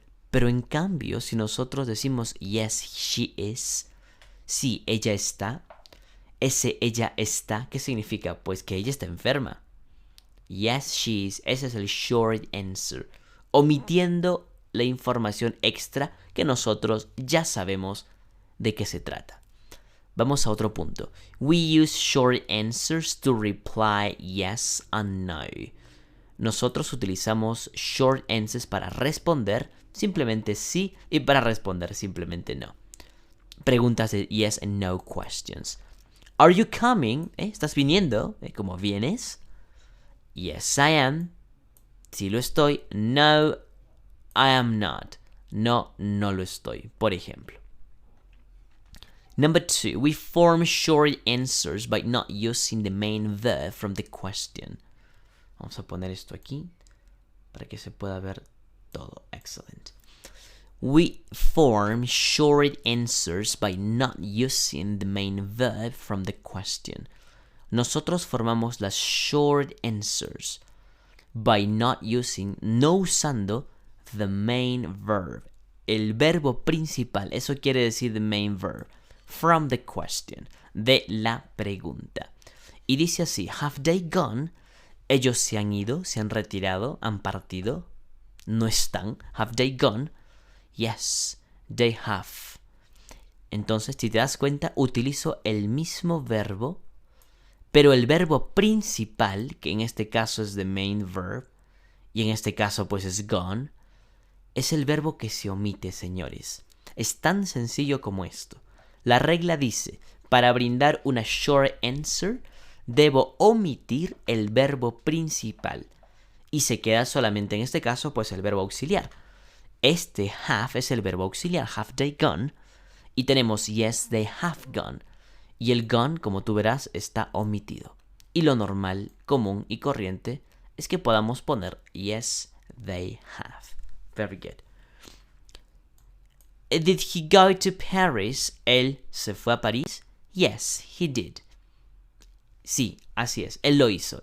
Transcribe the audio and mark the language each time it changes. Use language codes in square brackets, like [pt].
[es] Pero en cambio, si nosotros decimos [en] yes, she is, [es] sí, ella está, ese ella está, ¿qué significa? Pues que ella está enferma. [en] Yes, she is, [es] ese es el short answer, omitiendo la información extra que nosotros ya sabemos de qué se trata. Vamos a otro punto. [en] We use short answers to reply yes and no. [es] Nosotros utilizamos short answers para responder simplemente sí y para responder simplemente no. Preguntas de [en] yes and no questions. Are you coming? [es] ¿Estás viniendo? ¿Cómo vienes? [en] Yes, I am. [es] Sí lo estoy. [en] No, I am not. [es] No, no lo estoy. Por ejemplo. [en] Number 2. We form short answers by not using the main verb from the question. [es] Vamos a poner esto aquí para que se pueda ver todo. [en] Excellent. We form short answers by not using the main verb from the question. [es] Nosotros formamos las short answers [en] by not using, [es] no usando [en] the main verb. [es] El verbo principal, eso quiere decir [en] the main verb. From the question, [es] de la pregunta. Y dice así, [en] have they gone? [es] Ellos se han ido, se han retirado, han partido, no están. [en] Have they gone? Yes, they have. [es] Entonces, si te das cuenta, utilizo el mismo verbo, pero el verbo principal, que en este caso es [en] the main verb, [es] y en este caso pues es gone, es el verbo que se omite, señores. Es tan sencillo como esto. La regla dice, para brindar una short answer, debo omitir el verbo principal. Y se queda solamente en este caso, pues el verbo auxiliar. Este have es el verbo auxiliar, [en] have they gone. [es] Y tenemos [en] yes, they have gone. [es] Y el gone, como tú verás, está omitido. Y lo normal, común y corriente es que podamos poner [en] yes, they have. Very good. Did he go to Paris? [es] ¿Él se fue a París? [en] Yes, he did. [es] Sí, así es. Él lo hizo.